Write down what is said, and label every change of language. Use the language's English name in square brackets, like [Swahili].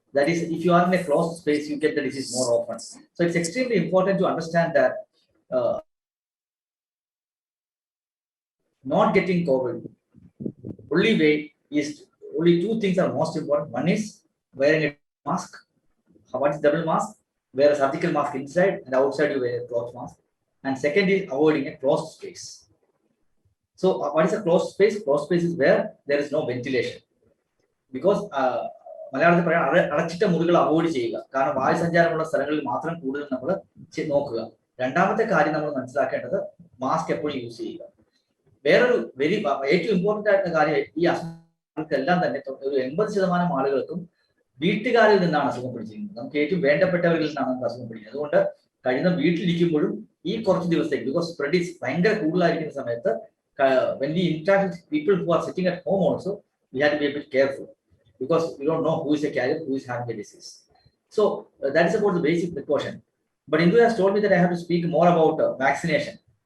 [English] That is, if you are in a closed space, you get the disease more often. So it's extremely important to understand that not getting COVID, only 2 things are most important. One is wearing a mask. What is double mask? Wear a surgical mask inside, and outside you wear a cloth mask. And second is avoiding a closed space. So what is a closed space? Closed space is where there is no ventilation. [Malayalam] Because മലയാളത്തിൽ പറയാൻ അടച്ചിട്ട മുറികൾ avoid ചെയ്യുക. കാരണം വായു സഞ്ചാരമുള്ള സ്ഥലങ്ങളിൽ മാത്രം കൂടുതൽ നമ്മൾ നോക്കുക. രണ്ടാമത്തെ കാര്യം നമ്മൾ മനസ്സിലാക്കേണ്ടത് മാസ്ക് എപ്പോഴും യൂസ് ചെയ്യുക. വേറൊരു ഏറ്റവും ഇമ്പോർട്ടന്റ് ആയിട്ടുള്ള കാര്യം, ഈ അസുഖങ്ങൾക്കെല്ലാം തന്നെ ഒരു 80% ആളുകൾക്കും വീട്ടുകാരിൽ നിന്നാണ് അസുഖം പിടിച്ചിരിക്കുന്നത്. നമുക്ക് ഏറ്റവും വേണ്ടപ്പെട്ടവരിൽ നിന്നാണ് നമുക്ക് അസുഖം പിടിക്കുന്നത്. അതുകൊണ്ട് കഴിയുന്ന വീട്ടിലിരിക്കുമ്പോഴും ഈ കുറച്ച് ദിവസത്തേക്ക്, ബിക്കോസ് സ്പ്രെഡ് ഈസ് ഭയങ്കര കൂടുതലായിരിക്കുന്ന സമയത്ത്, [English] when we interact with people who are sitting at home also, we have to be a bit careful because we don't know who is a carrier, who is having a disease. So that is about the basic precaution. But Indu has told me that I have to speak more about vaccination.